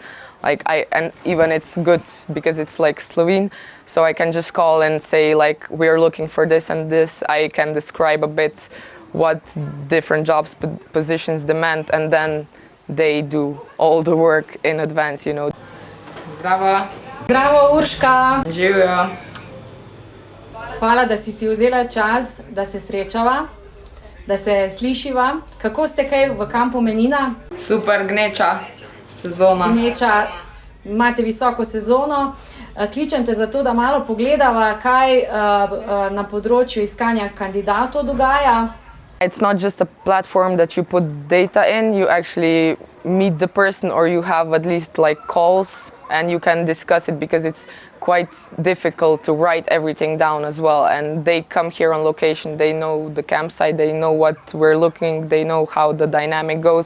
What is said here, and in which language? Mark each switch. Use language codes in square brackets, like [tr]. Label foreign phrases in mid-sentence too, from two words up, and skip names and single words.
[en] And even it's good because it's like Slovene, so I can just call and say like we are looking for this and this. I can describe a bit what different jobs positions demand, and then they do all the work in advance, you know. [sl] Zdravo. Zdravo, Urška. Živijo. Hvala, da si vzela čas, da se srečava, da se slišiva. Kako ste kaj v kampu Menina? Super, gneča sezona. Gneča, imate visoko sezono. Kličem te zato, da malo pogledava, kaj na področju iskanja kandidatov dogaja. [en] It's not just a platform that you put data in, you actually meet the person or you have at least like calls and you can discuss it because it's quite difficult to write everything down as well. And they come here on location, they know the campsite, they know what we're looking, they know how the dynamic goes.